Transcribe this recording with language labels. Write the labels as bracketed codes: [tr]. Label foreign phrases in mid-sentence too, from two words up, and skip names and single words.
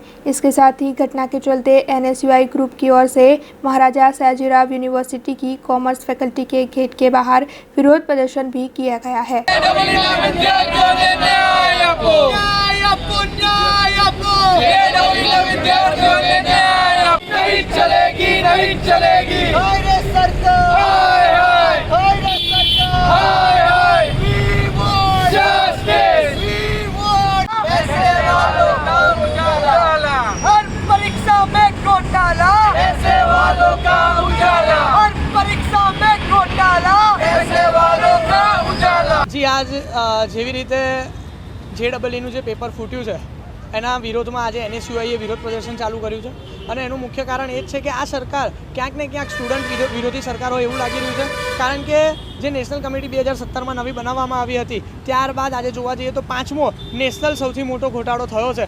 [hi] इसके साथ ही घटना के चलते एनएसयूआई ग्रुप की ओर से महाराजा सयाजीराव यूनिवर्सिटी की कॉमर्स फैकल्टी के गेट के बाहर विरोध प्रदर्शन भी किया गया है। नहीं चलेगी, नहीं चलेगी। हाय रे सरकार, हाय हाय, हाय रे सरकार, हाय हाय। [en] We want justice, we want [hi] पैसे वालों का उजाला, हर परीक्षा में घोटाला, पैसे वालों का उजाला, हर परीक्षा में घोटाला, पैसे वालों का उजाला। [gu] जी आज જેવી રીતે જેડબલઈનું જે પેપર ફૂટ્યું છે એના વિરોધમાં આજે એનએસયુઆઈએ વિરોધ પ્રદર્શન ચાલુ કર્યું છે અને એનું મુખ્ય કારણ એ જ છે કે આ સરકાર ક્યાંક ને ક્યાંક સ્ટુડન્ટ વિરોધી સરકાર હોય એવું લાગી રહ્યું છે। કારણ કે જે નેશનલ કમિટી 2017માં નવી બનાવવામાં આવી હતી ત્યારબાદ આજે જોવા જઈએ તો 5મો નેશનલ સૌથી મોટો ઘોટાળો થયો છે।